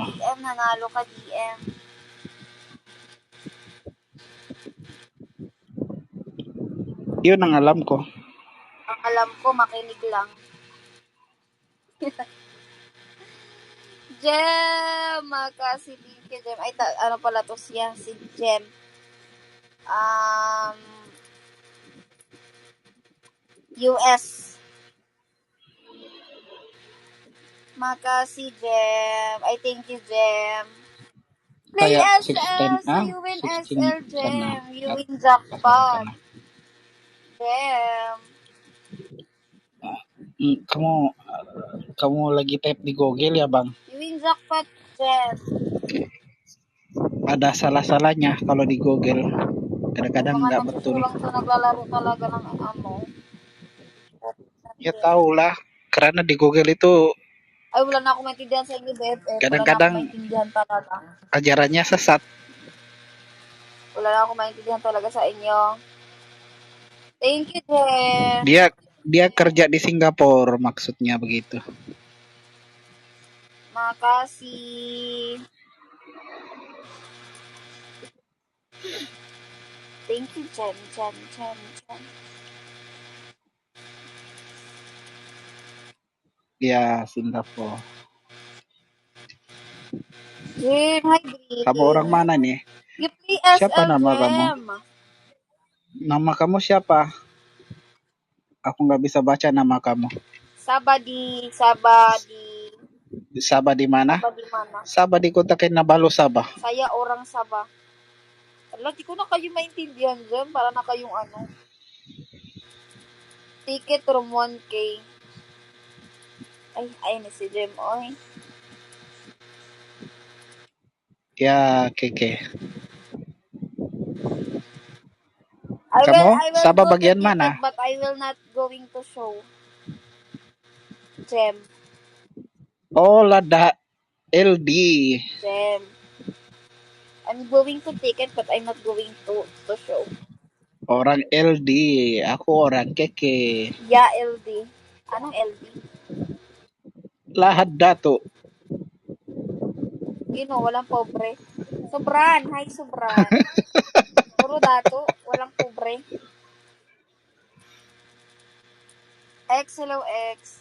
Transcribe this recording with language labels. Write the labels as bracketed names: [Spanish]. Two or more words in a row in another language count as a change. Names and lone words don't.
[Filipino] DM, nanalo ka DM. Yun ang alam ko. Ang alam ko, makinig lang. Jem, [English] Makasi, thank you, Jem. [Filipino] Ay, ano pala to siya, si Jem. US. [Malay] Makasi, Jem. [English] I thank you, Jem. Play [Filipino] Kaya SL, 16 [English] so you win 16 SL, [Filipino] ka Jem. na. [English] You win jackpot. Jem. [Malay] Kamu lagi type di Google ya, Bang? [English] You win jackpot, Jem. [Malay] Ada salah-salahnya kalau di Google. Kadang-kadang nggak betul. [Filipino] Mga nagsusulang to naglalaro talaga ng [Malay] Ya tahulah, karena di Google itu [Filipino] Ay, wala na ako maintindihan sa inyo, BFF. [Malay] kadang-kadang [Filipino] Wala na ako maintindihan talaga. [Malay] ajarannya sesat. [Filipino] Wala na ako maintindihan talaga sa inyo. [English] Thank you, Jem. [Malay] Dia kerja di Singapura, maksudnya begitu. Makasih. [English] Thank you, Jem. [Malay] Ya, Singapura. [English] Jem, hi, Green. [Malay] Kamu orang mana nih? [English] You play SL, [Malay] Siapa nama Jem. kamu? Nama kamu siapa? Aku nggak bisa baca nama kamu. Sabah di Sabah di mana? Sabah di Kota Kinabalu, Sabah. Saya orang Sabah. [Filipino] Ala, di ko na kayo maintindihan dyan. Para na kayong ano. [English] Ticket room [Filipino] 1K. Ay ni si Jem, oy. [English] Yeah, keke. I [Filipino] Kamo, [English] will [Filipino] sa [English] go to [Filipino] babagyan man [English] ticket ah. but I will not going to show. Jem. Ola da LD. Jem. I'm going to ticket but I'm not going to show. [Malay] Orang LD. Ako orang keke. [English] Yeah, LD. [Filipino] Anong LD? Lahat dato. Walang pobre. Sobran. Hi, Sobran. Puro dato. Walang pobre. X, hello, X.